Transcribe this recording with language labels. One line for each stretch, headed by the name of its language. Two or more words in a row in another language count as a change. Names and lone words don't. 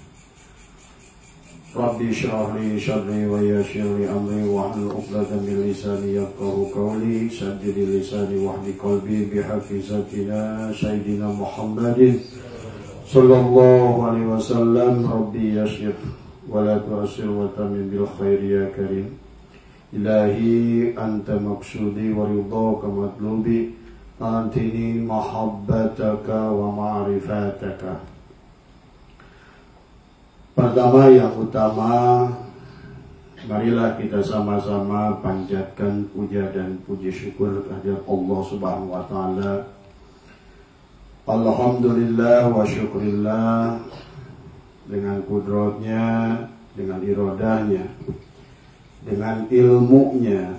Arabic: رب اشرح لي صدري ويسر لي أمري واحلل عقدة من لساني يفقهوا قولي سدد لساني واهد قلبي بحق ذات سيدنا محمد صلى الله عليه وسلم. رب يسر ولا تعسر وتمم بالخير يا كريم. إلهي أنت مقصودي ورضاك مطلوبي أعطني محبتك ومعرفتك.
Indonesian: Pertama yang utama, marilah kita sama-sama panjatkan puja dan puji syukur kehadirat Allah
Arabic: سبحانه وتعالى. الحمد لله والشكر لله,
Indonesian: dengan kudratnya, dengan iradahnya, dengan ilmunya.